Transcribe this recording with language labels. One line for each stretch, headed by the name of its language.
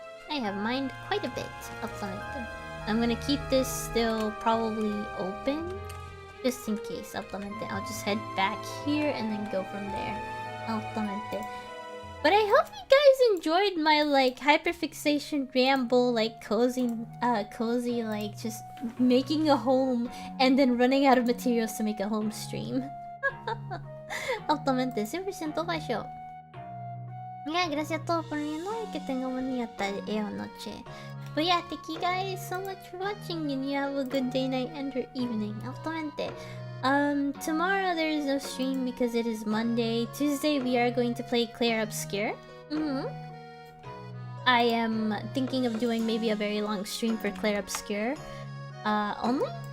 English: I have mined quite a bit.
Spanish: Altamente.
English: I'm gonna keep this still probably open, just in case. Altamente. I'll just head back here and then go from there. Altamente. But I hope you guys enjoyed my like hyperfixation ramble, like cozy, like just making a home and then running out of materials to make a home stream.
Spanish: Altamente 100% baixo. Yeah, gracias a todos por viendo y que tengan buen día, tarde o noche.
English: But yeah, thank you guys so much for watching and you have a good day, night, and or evening.
Spanish: Altamente.
English: Tomorrow there is no stream because it is Monday. Tuesday we are going to play Claire Obscure. I am thinking of doing maybe a very long stream for Claire Obscure only.